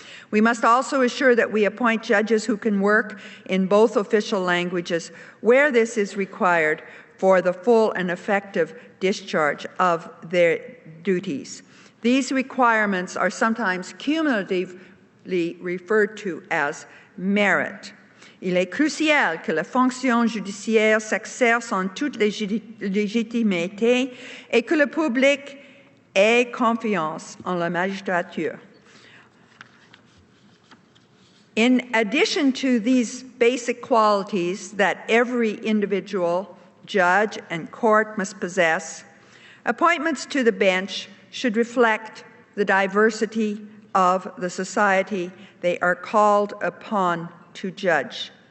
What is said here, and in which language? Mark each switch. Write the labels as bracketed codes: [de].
[en] We must also assure that we appoint judges who can work in both official languages where this is required for the full and effective discharge of their duties. These requirements are sometimes cumulatively referred to as merit. [fr] Il est crucial que la fonction judiciaire s'exerce en toute légitimité et que le public ait confiance en la magistrature. [en] In addition to these basic qualities that every individual, judge, and court must possess, appointments to the bench should reflect the diversity of the society they are called upon to judge.